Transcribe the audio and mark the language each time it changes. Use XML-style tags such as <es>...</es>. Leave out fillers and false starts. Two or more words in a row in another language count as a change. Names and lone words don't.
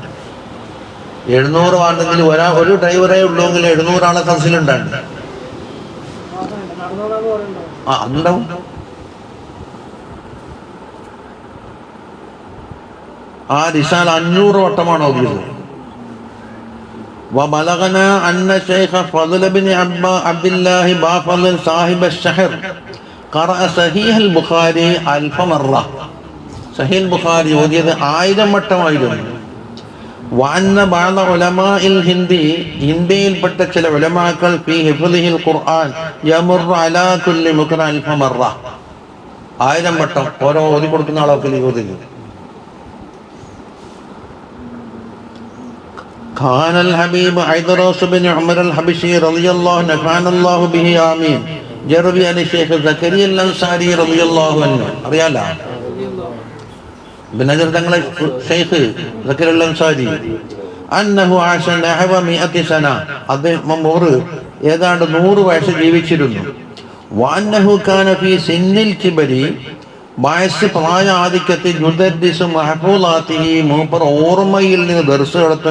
<ml>700 വാഹനത്തിൽ ഒരു ഡ്രൈവറേ ഉള്ളൂങ്കിൽ 700 ആളെ സദസ്സിലുണ്ടാണ്ട്. അതുണ്ടാവും. ആ റിസാല 500 വട്ടമാണ് ഓതിയത്.</ml> <ar>وبلغنا أن الشيخ فضل بن عبد الله بافضل صاحب الشهر قرأ صحيح البخاري 1000 مرة. صحيح البخاري</ar> <ml>ഓതിയത് 1000 വട്ടമായിരുന്നു.</ml> <ar>وأن بعض علماء الهند,</ar> <ml>ഇന്ത്യയിൽപ്പെട്ട ചില ഉലമാക്കൾ</ml> <ar>في حفظه القرآن يمر على كل مقرأ 1000 مرة,</ar> <ml>1000 വട്ടം ഓരോ ഓതി കൊടുക്കുന്ന ആളൊക്കെ ഓതിയത്.</ml> <ar>كان الحبيب عيدروس بن عمر الحبشي رضي الله نفعنا الله به آمين يروي عن الشيخ زكريا الأنصاري رضي الله عنه</ar> <ml>അറിയാലോ ബിനജർ തങ്ങളെ</ml> <ar>ഷെയ്ഖ് സക്കറിയ അൽ അൻസാരി أنه عاش نحو 100 سنة,</ar> <ml>അദ്ദേഹം ഏതാണ്ട് 100 വയസ്സ് ജീവിച്ചിരുന്നു.</ml> <ar>وأنه كان في سن الكبر,</ar> <ml>വയസ്സ് പ്രായ ആധിക്യത്തിൽ</ml> <ar>يدرس محفوظاته,</ar> <ml>മൂപ്പർ ഓർമ്മയിൽ നിന്ന് ദർസ് നടത്തും.</ml>